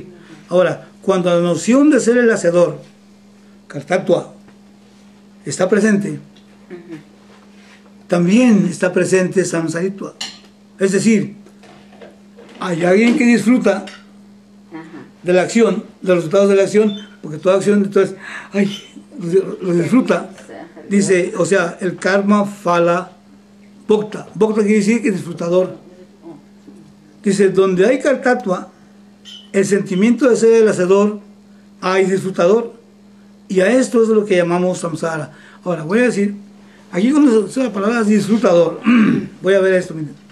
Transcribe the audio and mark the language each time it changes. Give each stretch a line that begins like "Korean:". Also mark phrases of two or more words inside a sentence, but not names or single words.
Spanish: Ahora, cuando la noción de ser el hacedor, kartatua, está presente, también está presente samsaritva. Es decir, hay alguien que disfruta de la acción, de los resultados de la acción, porque toda acción, entonces, ay, lo disfruta. Dice, o sea, el
Sanskrit: karma phala bhokta.
Spanish: Bhokta quiere decir que disfrutador. Dice, donde hay kartatua, el sentimiento de ser el hacedor, hay disfrutador. Y a esto es lo que llamamos samsara. Ahora, voy a decir, aquí cuando se usa la palabra disfrutador, voy a ver esto, miren.